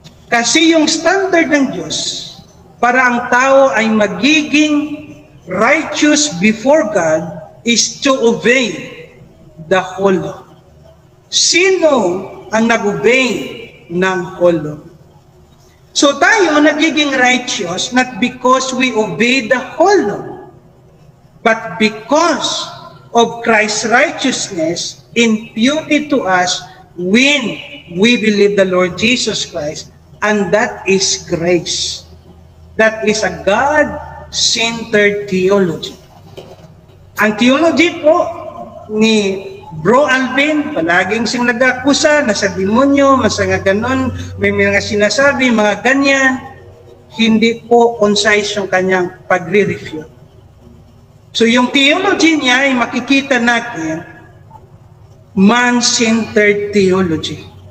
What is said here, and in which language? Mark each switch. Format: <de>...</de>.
<tl>Kasi yung standard ng Diyos para ang tao ay magiging</tl> <en>righteous before God is to obey the whole law.</en> <tl>Sino ang nag-obey ng whole law?</tl> <en>So tayo nagiging righteous not because we obey the whole law, but because of Christ's righteousness imputed to us when we believe the Lord Jesus Christ, and that is grace. That is a God-centered theology.</en> <tl>Ang theology po ni Bro Alvin, palaging siyang nag-akusa, nasa demonyo, masanga ganon, may mga sinasabi, mga ganyan, hindi po concise yung kanyang pagre-refute. So yung theology niya ay makikita natin,</tl> <en>man-centered theology.</en>